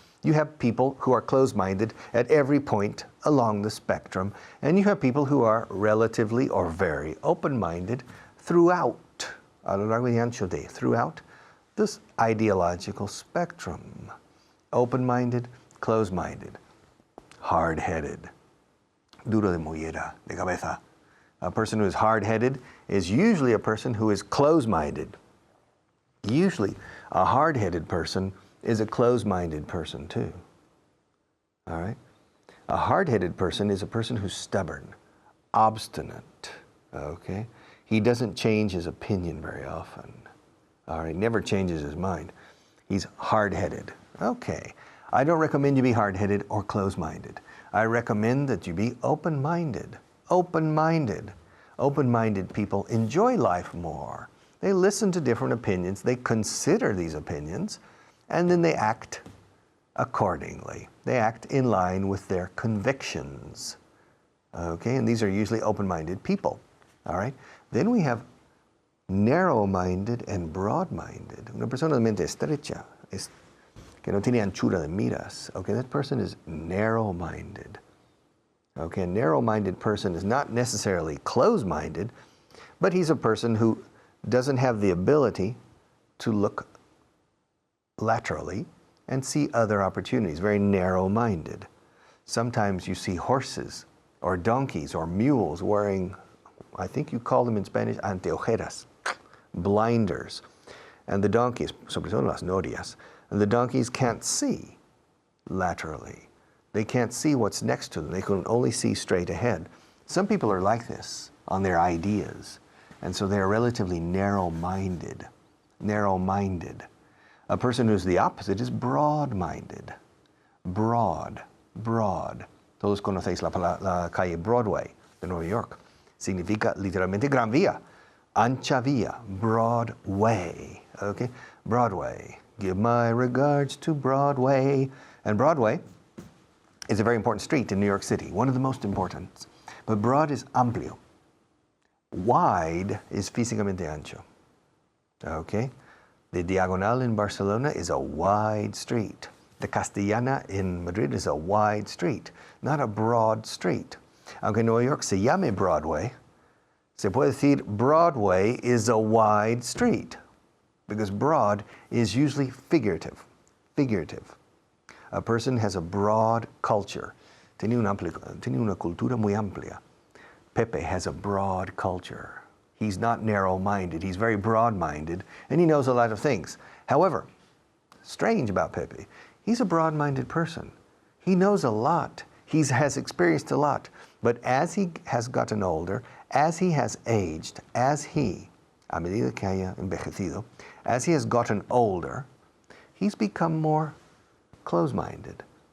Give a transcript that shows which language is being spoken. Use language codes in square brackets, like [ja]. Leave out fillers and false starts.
[en] You have people who are closed-minded at every point along the spectrum, and you have people who are relatively or very open-minded throughout, [es] a lo largo y ancho de, [en] throughout this ideological spectrum. Open-minded, closed-minded, hard-headed. [es] duro de mollera, de cabeza. [en] A person who is hard-headed is usually a person who is close-minded. Usually, a hard-headed person is a close-minded person too. All right? A hard-headed person is a person who's stubborn, obstinate, okay? He doesn't change his opinion very often. All right, never changes his mind. He's hard-headed. Okay, I don't recommend you be hard-headed or close-minded. I recommend that you be open-minded. Open-minded. Open-minded people enjoy life more. They listen to different opinions, they consider these opinions, and then they act accordingly. They act in line with their convictions. Okay, and these are usually open-minded people. All right, then we have narrow-minded and broad-minded. [es] Una persona de mente estrecha, que no tiene anchura de miras. [en] Okay, that person is narrow-minded. Okay, a narrow-minded person is not necessarily close-minded, but he's a person who doesn't have the ability to look laterally and see other opportunities, very narrow-minded. Sometimes you see horses or donkeys or mules wearing, I think you call them in Spanish, anteojeras, blinders. And the donkeys, [es] sobre todo las norias, [en] and the donkeys can't see laterally. They can't see what's next to them. They can only see straight ahead. Some people are like this on their ideas, and so they're relatively narrow-minded. Narrow-minded. A person who's the opposite is broad-minded. Broad, broad. [es] Todos conocéis la calle Broadway de Nueva York. Significa literalmente gran vía, ancha vía, Broadway. [en] Okay, Broadway. Give my regards to Broadway. And Broadway is a very important street in New York City, one of the most important. But broad is amplio. Wide is [es] físicamente ancho. [en] Okay? The Diagonal in Barcelona is a wide street. The Castellana in Madrid is a wide street, not a broad street. [es] Aunque Nueva York se llame Broadway, se puede decir [en] Broadway is a wide street, because broad is usually figurative. Figurative. A person has a broad culture. [es] Tiene una cultura muy amplia. [en] Pepe has a broad culture. He's not narrow-minded, he's very broad-minded, and he knows a lot of things. However, strange about Pepe, he's a broad-minded person. He knows a lot. He has experienced a lot. But as he has gotten older, as he has aged, [es] a medida que haya envejecido, [en] as he has gotten older, he's become more close-minded.